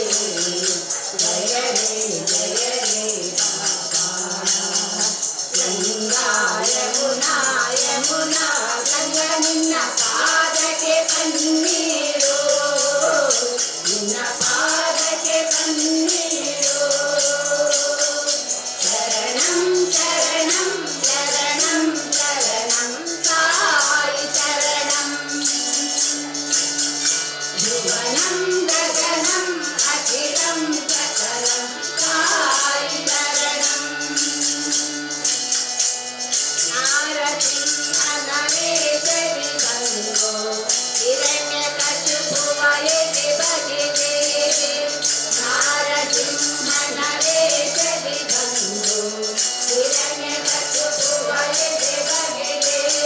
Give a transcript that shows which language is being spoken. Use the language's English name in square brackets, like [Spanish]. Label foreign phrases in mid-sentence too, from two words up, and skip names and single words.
[Kannada] ಜಯರೇ ಜಯರೇ ಬಾಬಾ ಗಂಗಾ ಯಮುನಾ ಯಮುನಾ ಗಂಗಾ ನಿನ್ನ ಪಾದಕ್ಕೆ ಕಣ್ಣೀರು ನಿನ್ನ ಪಾದಕ್ಕೆ ಕಣ್ಣೀರು [Sanskrit] ಶರಣಂ ಶರಣಂ ಶರಣಂ ಶರಣಂ ಸಾಯಿ ಶರಣಂ ಭುವನಂ ಗಗನಂ ಅಖಿಲಂ ಸಕಲಂ ಸಾಯಿ ಶರಣಂ [Kannada] ನಾರಸಿಂಹನವೇಶರಿ ಬಂದು ಹಿರಣ್ಯಕಶಿಪುವ ಎದೆ ಬಗೆದೆ ನಾರಸಿಂಹನವೇಶರಿ ಬಂದು ಹಿರಣ್ಯಕಶಿಪುವ ಎದೆ ಬಗೆದೆ